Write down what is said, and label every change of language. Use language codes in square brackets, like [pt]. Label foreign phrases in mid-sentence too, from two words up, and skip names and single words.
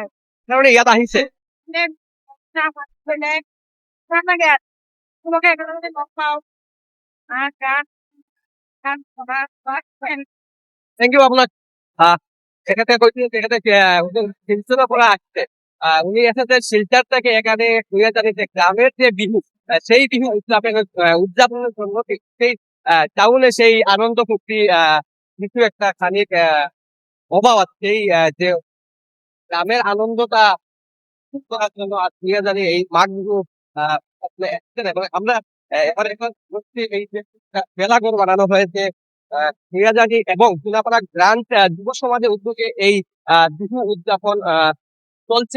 [as] তাৰমানে ইয়াত আহিছে। ভাল লাগে আৰু চবকে একেলগতে লগ পাওঁ, নাচ গান [en] Thank you আপোনাক। [as] তেখেতে কৈছে তেখেতে শিলচৰৰ পৰা আসছে। [bn] উনি এসেছে শিলচর থেকে এখানে ফুরিয়াজানিতে গ্রামের যে বিহু, সেই বিহু উদযাপনের জন্য সেই টাউনে সেই আনন্দ ফুর্তি কিছু একটা খানিক অভাব আছে। সেই যে গ্রামের আনন্দটা ঠিক করার জন্য আর ফুরিয়াজানি এই মাঘ বিহু এসেছেন। এবং আমরা এবার এখন এই যে মেলাঘর বানানো হয়েছে ফুরিয়াজানি এবং চুনাপাড়া গ্রান্ট যুব সমাজের উদ্যোগে এই বিহু উদযাপন চলছে।